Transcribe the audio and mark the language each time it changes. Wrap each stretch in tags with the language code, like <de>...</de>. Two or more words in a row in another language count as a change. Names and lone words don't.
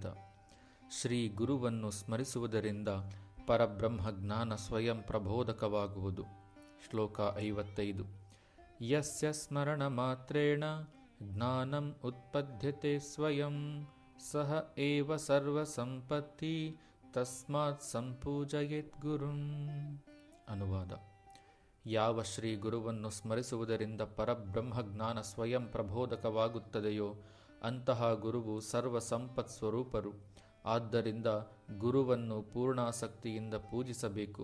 <kn>ಶ್ರೀ ಗುರುವನ್ನು ಸ್ಮರಿಸುವುದರಿಂದ ಪರಬ್ರಹ್ಮ ಜ್ಞಾನ ಸ್ವಯಂ ಪ್ರಬೋಧಕವಾಗುವುದು. ಶ್ಲೋಕ 55.</kn> <sa>ಯಸ್ಯ ಸ್ಮರಣ ಮಾತ್ರೇಣ ಜ್ಞಾನಂ ಉತ್ಪದ್ಯತೆ ಸ್ವಯಂ ಸಹ ಏವ ಸರ್ವ ಸಂಪತ್ತಿ ತಸ್ಮಾತ್ ಸಂಪೂಜಯೇತ್ ಗುರುಂ.</sa> <kn>ಅನುವಾದ. ಯಾವ ಶ್ರೀ ಗುರುವನ್ನು ಸ್ಮರಿಸುವುದರಿಂದ ಪರಬ್ರಹ್ಮ ಜ್ಞಾನ ಸ್ವಯಂ ಪ್ರಬೋಧಕವಾಗುತ್ತದೆಯೋ ಅಂತಹ ಗುರುವು ಸರ್ವ ಸಂಪತ್ ಸ್ವರೂಪರು. ಆದ್ದರಿಂದ ಗುರುವನ್ನು ಪೂರ್ಣಾಸಕ್ತಿಯಿಂದ ಪೂಜಿಸಬೇಕು.</kn>